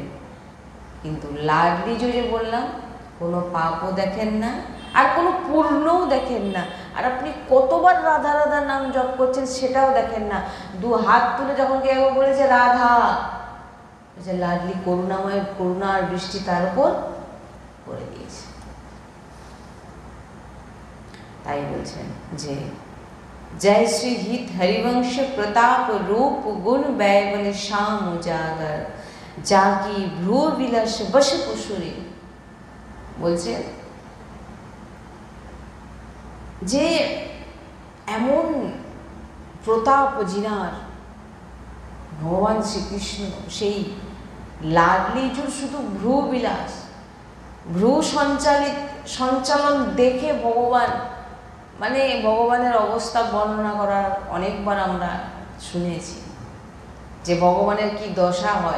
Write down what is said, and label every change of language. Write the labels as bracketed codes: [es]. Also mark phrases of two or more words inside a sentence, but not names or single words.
[bn] কিন্তু লাডলিজু যে বললাম, কোনো পাপও দেখেন না আর কোনো পূর্ণও দেখেন না, আর আপনি কতবার রাধা রাধা নাম জপ করছেন সেটাও দেখেন না। 2 হাত তুলে যখন কেউ বলেছে রাধা, যে লাডলি করুণাময়, করুণা আর বৃষ্টি তার উপর করে দিয়েছে। তাই বলছেন যে [hi] जय श्री हित हरिवंश प्रताप रूप गुण व्यय बले श्याम उजागर जाकी भ्रू विलास बश कुशुरी। [bn] বলছে যে এমন প্রতাপ জিনার ভগবান শ্রীকৃষ্ণ, সেই লাডলিজুর শুধু ভ্রু বিলাস, ভ্রু সঞ্চালন দেখে ভগবান, মানে ভগবানের অবস্থা বর্ণনা করার অনেকবার আমরা শুনেছি যে ভগবানের কি দশা হয়।